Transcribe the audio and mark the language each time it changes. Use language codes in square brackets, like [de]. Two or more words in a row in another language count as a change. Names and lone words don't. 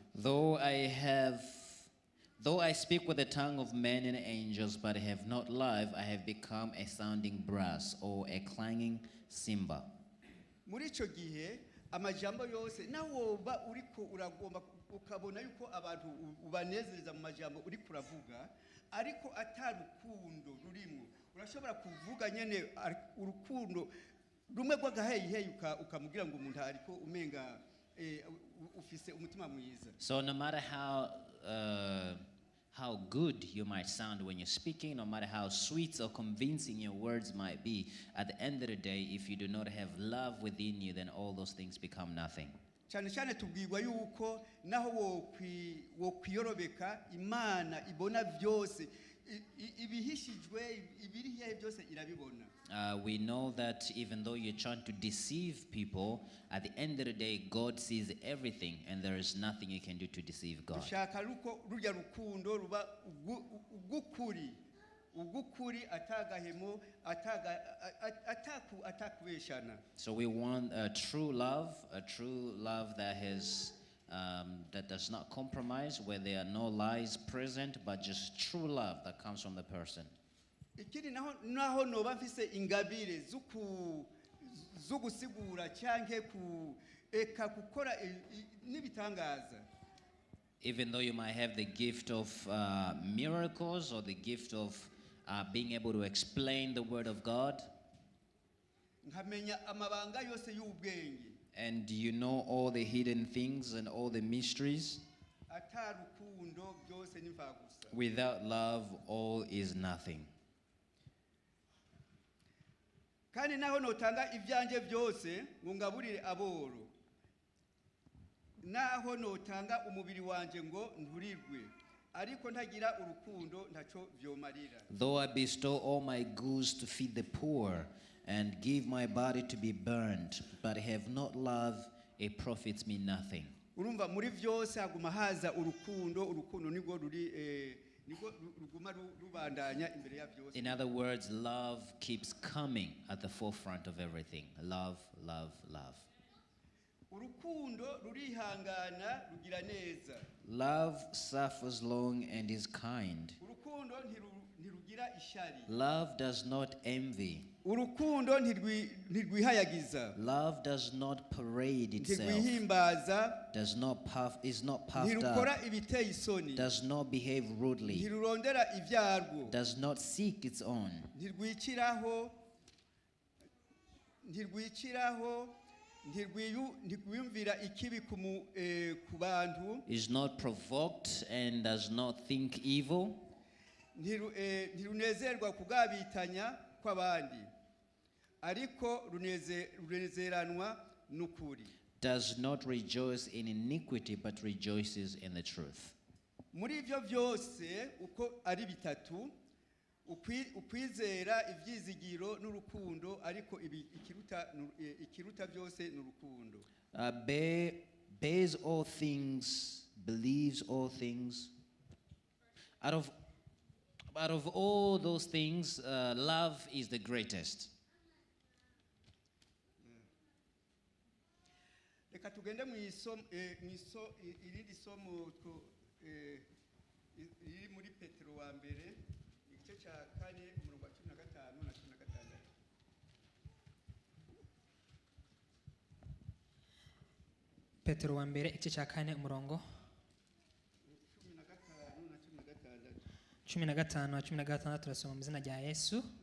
[en] Though I have Though I speak with the tongue of men and angels, but have not love, I have become a sounding brass or a clanging cymbal. [rn] muri ico gihe amajambo yose nawoba uriko uragomba ukabona yuko abantu ubanezereza mu majambo uri kuravuga ariko atarukundo rurimo urashobora kuvuga nyene urukundo rumwe rw'agaheyiheyi ukamugira ngo umuntu ariko umenga ufise umutima mwiza. [en] So no matter how good you might sound when you're speaking, no matter how sweet or convincing your words might be, at the end of the day, if you do not have love within you, then all those things become nothing. [rn] cyane cyane tubwirwa yuko naho wo kwiyorobeka Imana ibona byose ibihishijwe ibirihe byose irabibona. [en] We know that even though you're trying to deceive people, at the end of the day, God sees everything, and there is nothing you can do to deceive God. [rn] Dushaka rurya rukundo ruba ugukuri atagahemo atakubeshana. [en] So we want a true love that has that does not compromise, where there are no lies present, but just true love that comes from the person. [rn] Ikindi naho noba mfise ingabire zugusigura cyanke eka gukora nibitangaza. [en] Even though you might have the gift of miracles or the gift of being able to explain the word of God, [rn] nkamenya amabanga yose y'ubwenge, [en] and you know all the hidden things and all the mysteries, [rn] atarukundo byose nimfagusa. [en] without love all is nothing. [rn] Kandi naho notanga ivyanje byose ngo ngaburire aboro, naho notanga umubiri wanje ngo nturirwe ariko ntagira urukundo ntaco vyomarira. [en] Though I bestow all my goods to feed the poor and give my body to be burned, but have not love, it profits me nothing. [rn] Urumva muri vyose haguma haza urukundo nibwo ruguma rubandanya imbere ya byose. [en] In other words, love keeps coming at the forefront of everything. Love, love, love. [rn] Urukundo rurihangana rugira neza. [en] Love suffers long and is kind. [rn] Urukundo ntirugira ishari. [en] Love does not envy. [rn] Urukundo ntirwihayagiza. [en] Love does not parade itself. [rn] Ntirwihimbaza. [en] Is not puffed [rn] ntirukora [en] up. [rn] ibiteye isoni. [en] Does not behave rudely. [rn] Ntirurondera ivyarwo. [en] Does not seek its own. [rn] Ntirwikiraho ntirwiyumvira ikibi ku bantu. [en] Is not provoked and does not think evil. [rn] Ntirunezerwa kugabitanya kw'abandi ariko runezeranwa n'ukuri. [en] Does not rejoice in iniquity but rejoices in the truth. [rn] Muri ivyo byose uko ari bitatu, ukwizera, ivyizigiro n'urukundo, ariko ikiruta byose n'urukundo. [en] Bears all things, believes all things. Out of all those things, love is the greatest. [rn] Reka tugende irindi somo riri muri Petero wa mbere igice cya 4 umurongo wa 15 na 16. Petero wa mbere igice cya 4 umurongo 15 na 16 turasoma mu izina rya Yesu.